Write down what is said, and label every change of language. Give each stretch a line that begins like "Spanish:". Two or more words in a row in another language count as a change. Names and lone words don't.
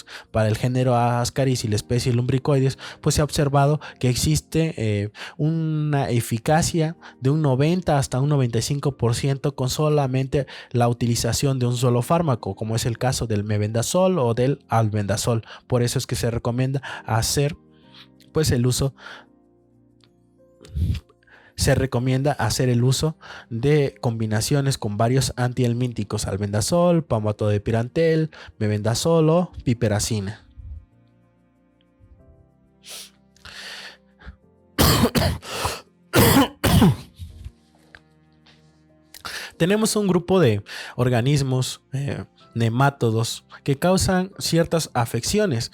Spanish: Para el género Ascaris y la especie lumbricoides, pues se ha observado que existe una eficacia de un 90 hasta un 95% con solamente la utilización de un solo fármaco, como es el caso del mebendazol o del albendazol. Por eso es que se recomienda hacer pues el uso de combinaciones con varios antihelmínticos: albendazol, palmoato de pirantel, mebendazol o piperacina. Tenemos un grupo de organismos nemátodos que causan ciertas afecciones.